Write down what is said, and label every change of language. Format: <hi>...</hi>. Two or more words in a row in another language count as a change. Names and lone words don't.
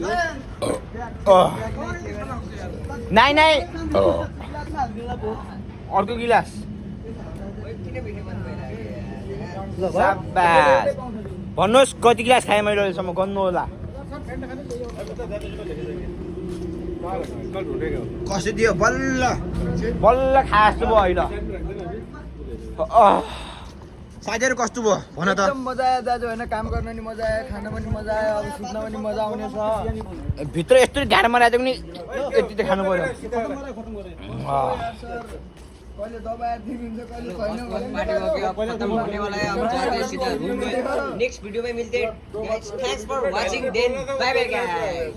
<ne>नाइ अर्को गिलास साबास भन्नुहोस् कति गिलास खाएँ मैले अहिलेसम्म गर्नु होला कसो दियो बल्ल खाए जस्तो भयो अहिले साथीहरू कस्तो भयो भन त मजा आयो दाजु होइन काम गर्न नि मजा आयो खान पनि मजा आयो अब सुत्न पनि मजा आउनेछ भित्र यस्तो गाह्रोमा राखेको पनि यति त खानु पर्यो कहिले दबाएर दिनुहुन्छ कहिले छैन</ne> <hi>पार्टी हो गया खत्म होने वाला है हम जाते हैं सीधा रूम में</hi> <en>next video</en> <hi>में मिलते हैं</hi> <en>guys thanks for watching then bye bye guys</en>